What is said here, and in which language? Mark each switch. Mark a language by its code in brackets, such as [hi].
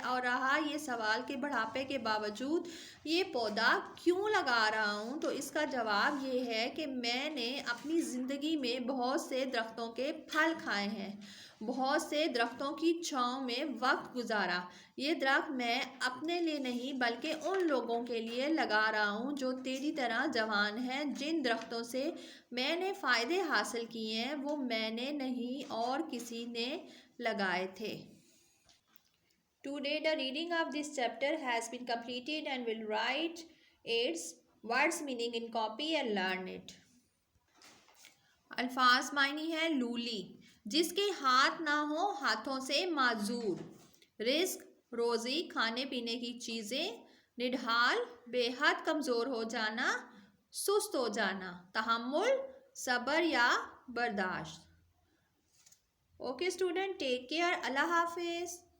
[hi] और रहा ये सवाल कि बुढ़ापे के बावजूद ये पौधा क्यों लगा रहा हूँ, तो इसका जवाब ये है कि मैंने अपनी ज़िंदगी में बहुत से दरख्तों के फल खाए हैं, बहुत से दरख्तों की छाँव में वक्त गुजारा. ये दरख्त मैं अपने लिए नहीं बल्कि उन लोगों के लिए लगा रहा हूँ जो तेरी तरह जवान हैं. जिन दरख्तों से मैंने फ़ायदे हासिल किए हैं वो मैंने नहीं और किसी ने लगाए थे. [en] Today the reading of this chapter has been completed and will write its words meaning in copy and learn it. [hi] अल्फाज मायनी है लूली, जिसके हाथ ना हो हाथों से माजूर. रिस्क रोज़ी खाने पीने की चीज़ें. निढाल बेहद कमज़ोर हो जाना, सुस्त हो जाना. तहम्मुल सब्र या बर्दाश्त. [en] Okay student, take care. [hi] अल्लाह हाफिज़.